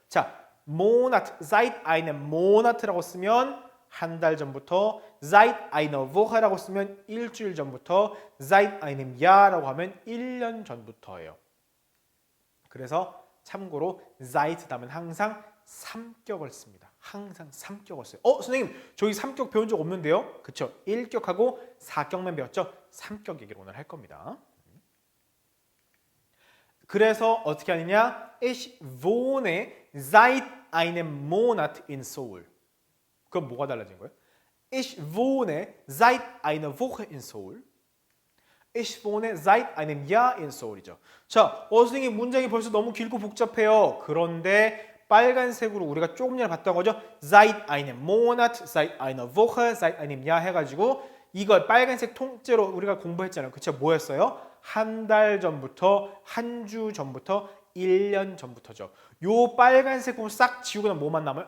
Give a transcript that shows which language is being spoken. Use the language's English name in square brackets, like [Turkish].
[Korean] 자, Monat, [German] seit einem Monat [Korean] 라고 쓰면 한 달 전부터, [German] seit einer Woche [Korean] 라고 쓰면 일주일 전부터, [German] seit einem Jahr [Korean] 라고 하면 1년 전부터예요. 그래서 참고로 seit 다음은 항상 삼격을 씁니다. 항상 삼격을 써요. 선생님 저희 삼격 배운 적 없는데요? 그쵸? 1격하고 4격만 배웠죠? 3격 얘기를 오늘 할 겁니다. 그래서 어떻게 하느냐? [German] Ich wohne seit einem Monat in Seoul. [Korean] 그럼 뭐가 달라진 거예요? [German] Ich wohne seit einer Woche in Seoul. Ich wohne seit einem Jahr in Seoul이죠. [Korean] 자, 선생님 문장이 벌써 너무 길고 복잡해요. 그런데 빨간색으로 우리가 조금 전에 봤던 거죠. [German] Seit einem Monat, seit einer Woche, seit einem Jahr [Korean] 해가지고 이거 빨간색 통째로 우리가 공부했잖아요. 그쵸? 뭐였어요? 한 달 전부터, 한 주 전부터, 1년 전부터죠. 요 빨간색 부분 싹 지우고 나면 뭐만 남아요?